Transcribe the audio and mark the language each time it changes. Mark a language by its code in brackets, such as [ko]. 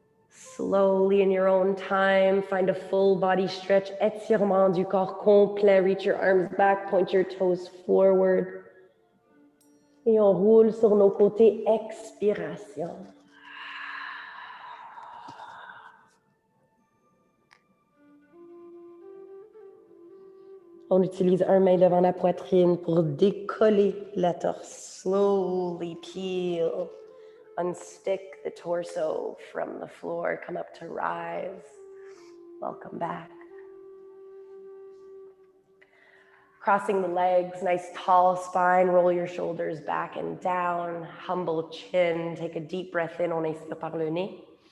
[en] Slowly in your own time, find a full body stretch, [fr] étirement du corps complet, [en] reach your arms back, point your toes forward. [fr] Et on roule sur nos côtés, expiration. On utilise un main devant la poitrine pour décoller la torse. [en] Slowly peel. Unstick the torso from the floor. Come up to rise. Welcome back. Crossing the legs, nice tall spine. Roll your shoulders back and down. Humble chin. Take a deep breath in. [fr] On inspire par le nez.